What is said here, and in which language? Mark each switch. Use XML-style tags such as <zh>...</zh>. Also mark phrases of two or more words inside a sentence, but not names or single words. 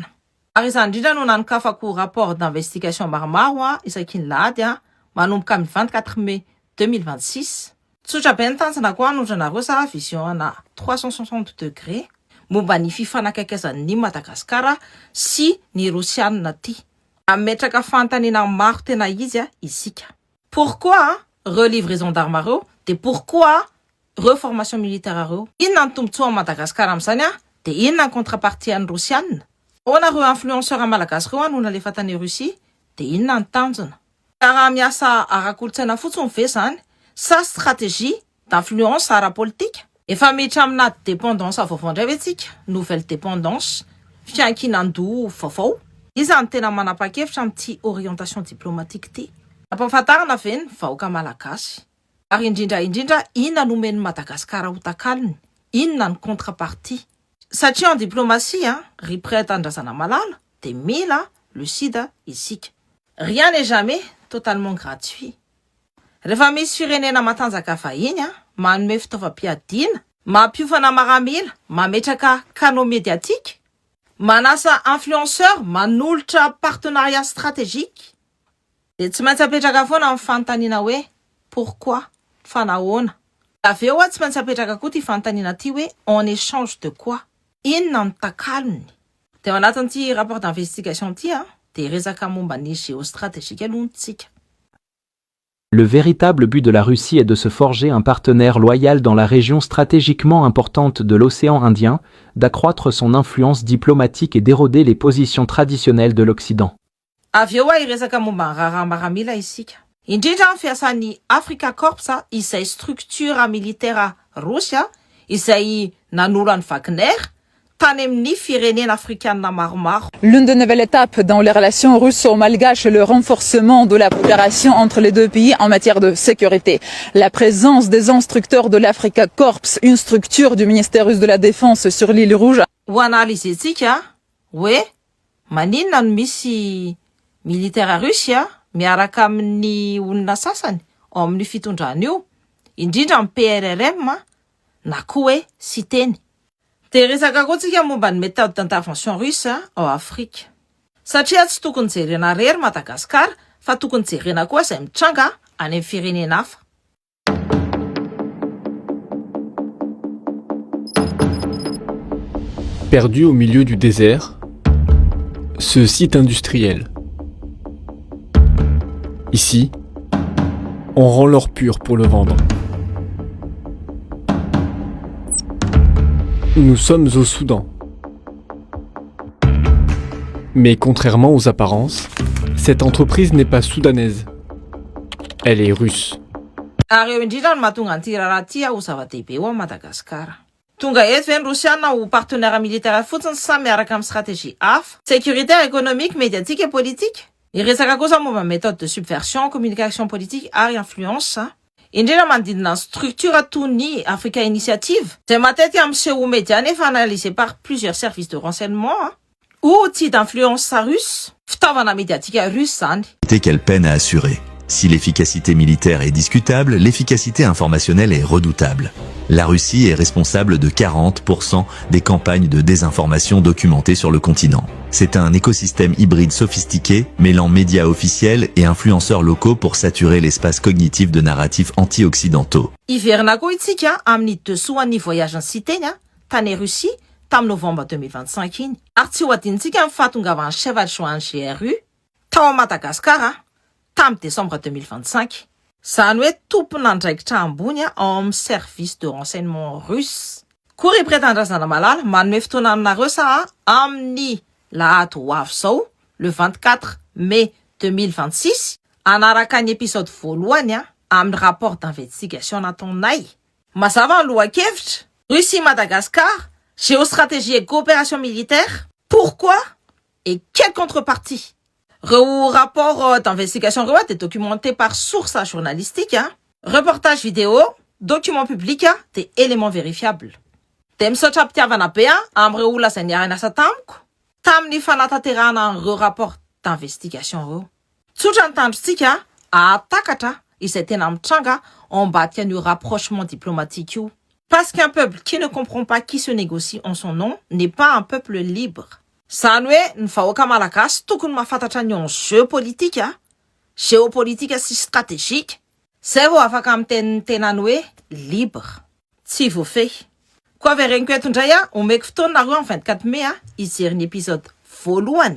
<mg>Ary izany indrindra no nanokafako</mg> <fr>rapport d'investigation</fr> <mg>maromaro isaky ny lahady manomboka amin'ny 24 mai 2026. Tsotra be ny tanjona koa anondranareo sa vision ana 360 degrés momba ny fifanakakaizan'ny Madagasikara sy ny Rosiana ty. Ametraka fanontaniana maro tena izy isika.</mg> <fr>Pourquoi relivraison d'armes reo? De pourquoi reformation militaire reo?</fr> <mg>Inona ny tombontsoa Madagasikara amin'izany de inona ny contrepartie an'ny Rosiana? Ona reo influenceur malagasy reo no nalefa tany Russie de inona ny tanjona? Raha miasa ara-kolontsaina fotsiny ve zany sa</mg> <fr>stratégie d'influence</fr> <mg>ara-politique? Efa miditra amina dépendance vaovao indray vetsika,</mg> <fr>nouvelle dépendance,</fr> <mg>fiankinandoha vaovao. Izany tena manapa-kevitra amin'ity</mg> <fr>orientation diplomatique</fr> <mg>ty. Ampahafantarana ve ny vahoaka malagasy? Ary indrindra inona nomen'ny Madagasikara ho takalony? Inona ny contrepartie? Satria</mg> <fr>en diplomatie,</fr> <mg>ripretan-drazana malala, de mila lucide isika.</mg> <fr>Rien n'est jamais totalement gratuit.</fr> <mg>Rehefa misy firenena matanjaka vahiny manome fitaovam-piadiana, mampiofana maramila, mametraka</mg> <fr>canaux médiatique,</fr> <mg>manasa influenceur, manolotra</mg> <fr>partenariat stratégique.</fr> <mg>De tsy maintsy apetraka foana amin'ny fanontaniana hoe pourquoi? Fa nahoana? Aveo tsy maintsy apetraka koa ty fanontaniana ty hoe</mg> <fr>en échange de quoi?</fr> <mg>Inona ny takalony? De anatin'ity</mg> <fr>rapport d'investigation</fr> <mg>ty de resaka momba ny géostratégique alohantsika.</mg> <fr>Le véritable but de la Russie est de se forger un partenaire loyal dans la région stratégiquement importante de l'océan Indien, d'accroître son influence diplomatique et d'éroder les positions traditionnelles de l'Occident.</fr> <mg>Aveo iresaka momba raha maramila isika. Indrindra ny fiasan'ny Africa Corps izay</mg> <fr>structure militaire</fr> <mg>Russia izay nanolo an'i Wagner tany amin'ny firenena africaine maromaro.</mg> <fr>L'une des nouvelles étapes dans les relations russo-malgaches est le renforcement de la coopération entre les deux pays en matière de sécurité. La présence des instructeurs de l'Africa Corps, une structure du ministère russe de la Défense sur l'île Rouge.</fr> <mg>Ho analyzetsika hoe maninona no misy militaire Russia miaraka amin'ny olona sasany ao amin'ny fitondrana io, indrindra amin'ny PRRM na koa hoe sy teny. De resaka koa tsika momba ny</mg> <fr>méthode d'intervention russe</fr> <mg>ao Afrique. Satria tsy tokony jerena rery Madagasikara fa tokony jerena koa izay mitranga any amin'ny firenena hafa.</mg> <fr>Perdu au milieu du désert, ce site industriel. Ici, on rend l'or pur pour le vendre. Nous sommes au Soudan. Mais contrairement aux apparences, cette entreprise n'est pas soudanaise. Elle est russe.</fr> <mg>Areo indrindra no mahatonga an'ity raha ty ho zava-dehibe ao Madagasikara. Tonga eto ve ny Rosiana ho partenaire militaire fotsiny sa miaraka amin'ny stratégie hafa,</mg> <fr>sécuritaire, économique, médiatique et politique?</fr> <mg>Iresaka kosa momba</mg> <fr>méthode de subversion, communication politique ary influence.</fr> <mg>Indrindra manodidina</mg> <fr>structure</fr> <mg>toy ny</mg> <fr>Africa Initiative,</fr> <mg>izay matety amin'seho</mg> <fr>média nefa analysé par plusieurs services de renseignement, outil d'influence russe,</fr> <mg>fitaovana</mg> <fr>médiatique russe</fr> <mg>zany.</mg> <fr>Qu'elle peine à assurer. Si l'efficacité militaire est discutable, l'efficacité informationnelle est redoutable. La Russie est responsable de 40% des campagnes de désinformation documentées sur le continent. C'est un écosystème hybride sophistiqué, mêlant médias officiels et influenceurs locaux pour saturer l'espace cognitif de narratifs anti-occidentaux.</fr> <mg>Iverina koa itsika amin'ny dessous-an'ny voyage ny siteny tany Russie tamin'ny novembre 2025 iny. Ary tsy ho adinitsika ny fahatongavan'ny</mg> <fr>chef adjoint</fr> <mg>GRU tao</mg> <fr>à Madagascar</fr> <mg>tamin'ny décembre 2025. Zany hoe tompon'andraikitra ambony ao amin'ny</mg> <fr>service de renseignement russe.</fr> <mg>Koa ry mpitandrazana malala manome fotoana aminareo sa amin'ny lahady ho avy zao le 24 mai 2026 anaraka ny épisode voalohany amin'ny</mg> <fr>rapport d'investigation</fr> <mg>nataonay. Mazava ny lohakevitra Russie Madagascar,</mg> <fr>géostratégie et coopération militaire. Pourquoi et quelle contrepartie? Reo rapport d'investigation reo est documenté par source journalistique, reportage vidéo, documents publics, des éléments vérifiables.</fr> <mg>De misaotra pitiavana be am'reo olona zay niarina asa tamiko tamin'ny fanatanterahana an'reo</mg> <fr>rapport d'investigation</fr> <mg>reo. Tsotra ny tandrotsika atakatra izay tena mitranga ambadika an'io</mg> <fr>rapprochement diplomatique</fr> <mg>io.</mg> <fr>Parce qu'un peuple qui ne comprend pas qui se négocie en son nom n'est pas un peuple libre.</fr> <mg>Zany hoe ny vahoaka malagasy tokony mahafantatra ny enjeu politika, géopolitika sy stratégique, zay vao afaka amin'ny tenin'ny tenany hoe libre. Tsy voafehy. Koa avereniko eto indray omeko fotoana nareo amin'ny 24 mai hijery ny épisode voalohany.</mg>